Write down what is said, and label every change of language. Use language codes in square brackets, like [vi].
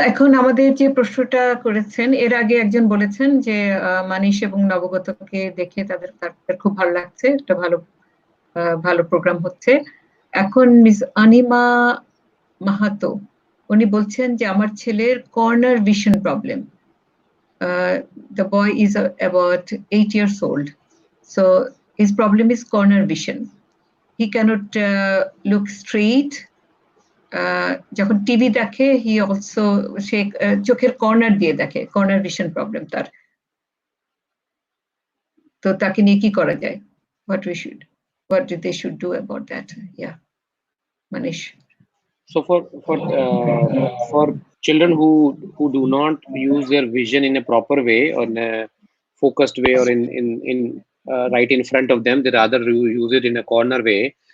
[bn] এখন আমাদের যে প্রশ্নটা করেছেন, এর আগে একজন বলেছেন যে মানিশ এবং নবগতকে দেখে তাদের খুব ভালো লাগছে, একটা ভালো প্রোগ্রাম হচ্ছে। এখন মিস অনিমা মাহাতো উনি বলছেন যে আমার ছেলের corner vision problem. [en] The boy is about 8 years old, so his problem is corner vision. He cannot look straight. [bn] যখন টিভি দেখে সে চোখের কর্নার দিয়ে দেখে, কর্নার ভিশন প্রবলেম তার। তো তাকে নিয়ে কি করা যায়? [en] what they should do about that? Yeah, Manish. So for children who do not use their vision in a proper way or in a focused way or in right in front of them, they rather use it in a corner way.